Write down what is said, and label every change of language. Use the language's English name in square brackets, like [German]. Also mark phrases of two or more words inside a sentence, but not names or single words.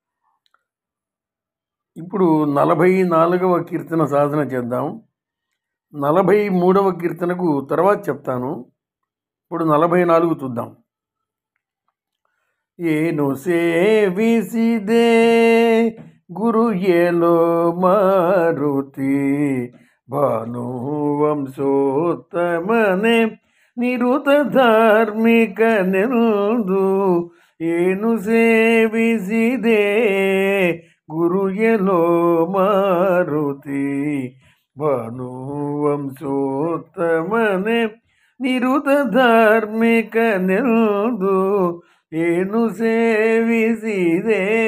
[Telugu] ఇప్పుడు 44వ కీర్తన సాధన చేద్దాం. 43వ కీర్తనకు తర్వాత చెప్తాను. ఇప్పుడు 44 చూద్దాం. [Kannada] ಏನು ಸೇವಿಸಿದೆ ಗುರು ಎಲೋ ಮಾರುತಿ ಭಾನುವಂಶೋತ್ತಮನೆ ನಿರುತ ಧಾರ್ಮಿಕ ನೆಂದು ಏನು ಸೇವಿಸಿದೆ ಗುರು ಎಲೋ ಮಾರುತಿ ಭಾನುವಂಶೋತ್ತಮನೆ ನಿರುತ ಧಾರ್ಮಿಕ ನೆಂದು ಏನು ಸೇವಿಸಿದೆ.